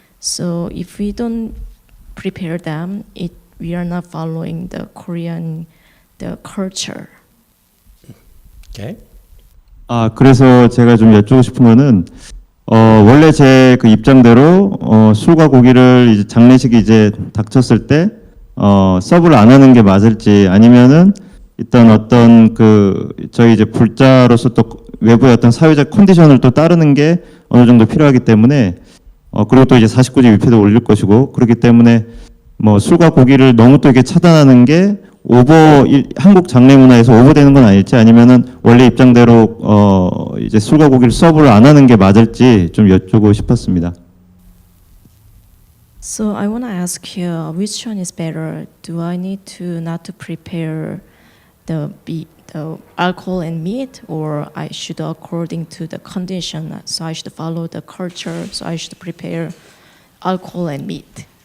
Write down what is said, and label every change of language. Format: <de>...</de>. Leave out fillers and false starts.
<en>So if we don't prepare them, we are not following the Korean culture." Okay.</en> <ko>그래서 제가 좀 여쭈고 싶은 거는 원래 제 그 입장대로 술과 고기를 이제 장례식이 이제 닥쳤을 때 서브를 안 하는 게 맞을지 아니면은 일단 어떤 그 저희 이제 불자로서 또 외부의 어떤 사회적 컨디션을 또 따르는 게 어느 정도 필요하기 때문에 그리고 또 이제 49제 위패도 올릴 것이고 그렇기 때문에 뭐 술과 고기를 너무 또 이렇게 차단하는 게 한국 장례 문화에서 오버되는 건 아닐지 아니면은 원래 입장대로 이제 술과 고기를 서브를 안 하는 게 맞을지 좀 여쭈고 싶었습니다.</ko> <en>So I want to ask you, which one is better? Do I need to not to prepare the alcohol and meat, or I should according to the condition? So I should follow the culture. So I should prepare alcohol and meat.</en>